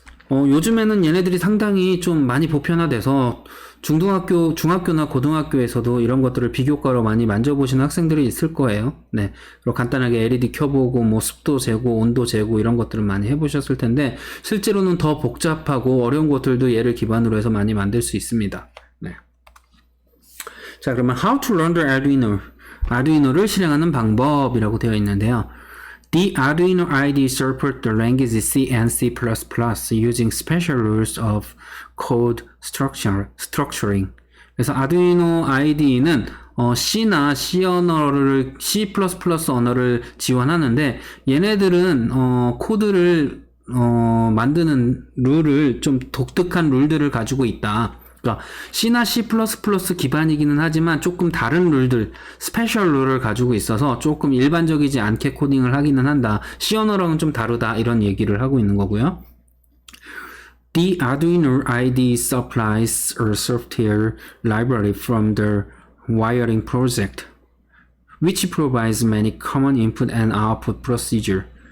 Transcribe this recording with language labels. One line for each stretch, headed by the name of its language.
Korean: 요즘에는 얘네들이 상당히 좀 많이 보편화돼서 중학교나 고등학교에서도 이런 것들을 비교과로 많이 만져보시는 학생들이 있을 거예요. 네. 그리고 간단하게 LED 켜보고, 뭐 습도 재고, 온도 재고, 이런 것들을 많이 해보셨을 텐데, 실제로는 더 복잡하고 어려운 것들도 얘를 기반으로 해서 많이 만들 수 있습니다. 네. 자, 그러면
English: How to learn the Arduino.
Korean: 아두이노를 실행하는 방법이라고 되어 있는데요.
English: The Arduino IDE supports the languages C and C++ using special rules of code structuring.
Korean: 그래서 아두이노 IDE는 C나 C 언어를, C++ 언어를 지원하는데 얘네들은 코드를 만드는 룰을 좀 독특한 룰들을 가지고 있다. 그러니까 C나 C++ 기반이기는 하지만 조금 다른 룰들, 스페셜 룰을 가지고 있어서 조금 일반적이지 않게 코딩을 하기는 한다. C 언어랑은 좀 다르다. 이런 얘기를 하고 있는 거고요.
English: The Arduino IDE supplies a software library from the wiring project, which provides many common input and output procedure.